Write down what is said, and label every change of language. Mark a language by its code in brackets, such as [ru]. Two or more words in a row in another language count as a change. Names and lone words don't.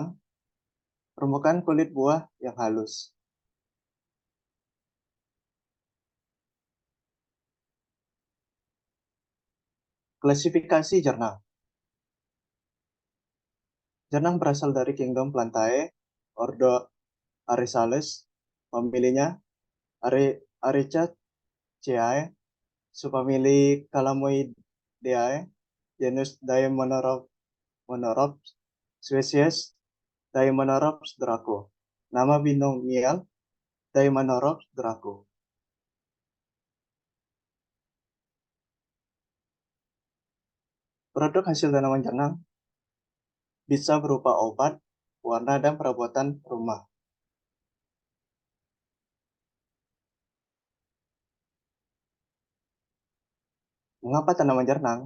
[id] Permukaan kulit buah yang halus. Klasifikasi jernang. Jernang berasal dari Kingdom Plantae, ordo Arisales, familinya Aricaceae, subfamili Calamoideae, genus Daemonoropes, spesies Daemonoropes draco. Nama binomial Daemonoropes draco. Produk hasil tanaman jernang bisa berupa obat, warna, dan perabotan rumah. Mengapa tanaman jernang?